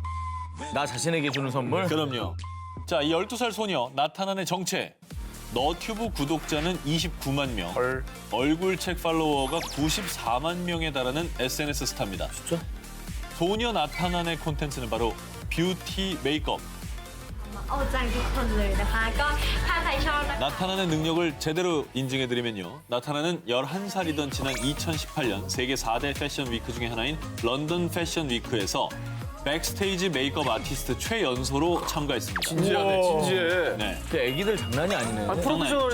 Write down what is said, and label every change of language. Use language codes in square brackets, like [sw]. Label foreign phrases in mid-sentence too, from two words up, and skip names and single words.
[ko] 나 자신에게 주는 선물? 그럼요. 자, 이 12살 소녀 나타난의 정체. 너튜브 구독자는 29만 명, 헐. 얼굴책 팔로워가 94만 명에 달하는 SNS 스타입니다. 진짜? 소녀 나타난의 콘텐츠는 바로 뷰티 메이크업. [th] เอาใจทุกคนเลยนะคะ ก็ถ้าใครชอบนะคะ [ko] 나타난의 능력을 제대로 인증해드리면요. 나타난은 11살이던 지난 2018년 세계 4대 패션 위크 중에 하나인 런던 패션 위크에서 백스테이지 메이크업 아티스트 최연소로 참가했습니다. 진지하네, 진지해. 네. 그 애기들 장난이 아니네. 아니, 프로페셔널인데?